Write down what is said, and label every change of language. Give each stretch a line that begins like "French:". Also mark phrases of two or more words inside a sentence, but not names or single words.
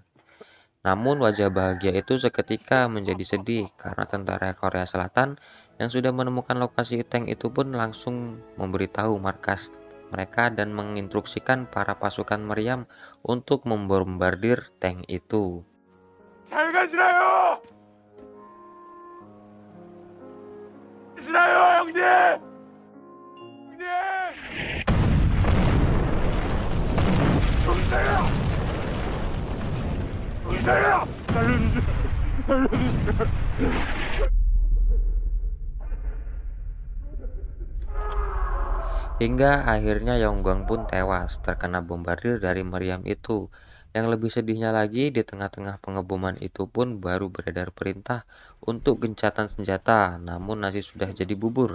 Indonesian: Namun wajah bahagia itu seketika menjadi sedih karena tentara Korea Selatan yang sudah menemukan lokasi tank itu pun langsung memberitahu markas mereka dan menginstruksikan para pasukan meriam untuk membombardir tank itu.
Korean: 잘 가시나요? 가시나요, 형님? 형님! 정신차려! 정신차려! 살려주세요. 살려주세요.
Indonesian: Hingga akhirnya Yonggwang pun tewas terkena bombardir dari meriam itu. Yang lebih sedihnya lagi, di tengah-tengah pengeboman itu pun baru beredar perintah untuk gencatan senjata, namun nasi sudah jadi bubur.